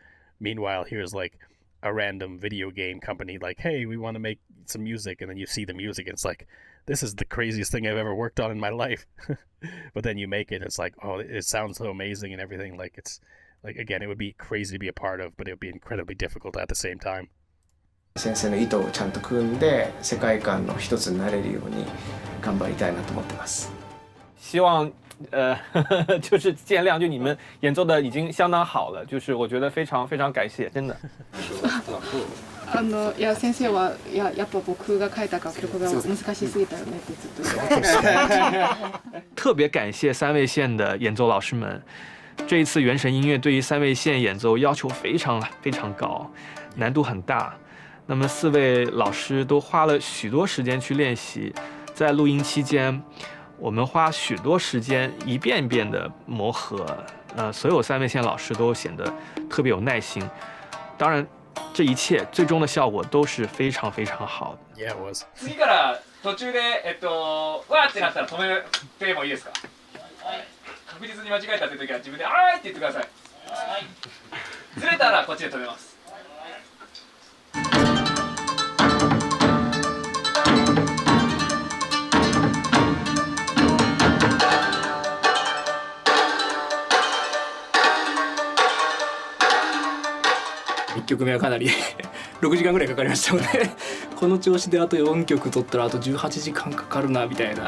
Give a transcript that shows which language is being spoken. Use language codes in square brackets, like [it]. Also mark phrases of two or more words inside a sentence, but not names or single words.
[en] Meanwhile, here's like a random video game company like, hey, we want to make some music, and then you see the music and it's like, this is the craziest thing I've ever worked on in my life. But then you make it, it's like, oh, it sounds so amazing and everything. Like it's like, again, it would be crazy to be a part of, but it would be incredibly difficult at the same time. [ja] 先生の意図をちゃんと組んで世界観の一つになれるように頑張りたいなと思ってます。 [zh] 希望就是见谅，就你们演奏的已经相当好了，就是我觉得非常非常感谢，真的。 [ja] いや先生はやっぱ僕が書いた楽曲が難しすぎたよねってずっと言って [zh] 特别感谢三味线的演奏老师们。这一次原神音乐对于三味线演奏要求非常非常高，难度很大。那么4位老师都花了许多时间去练习，在录音期间，我们花许多时间一遍一遍的磨合。所有三味线老师都显得特别有耐心。当然， 这一切最终的效果都是非常非常好的。 [en] Yeah, it was. [ja] 次から途中でわーってなったら止めてもいいですか？確実に間違えたという時は自分であーいって言ってください。ずれたらこっちで止めます。 1曲目はかなり6時間ぐらいかかりましたのでこの調子であと4曲取ったらあと18時間かかるなみたいな。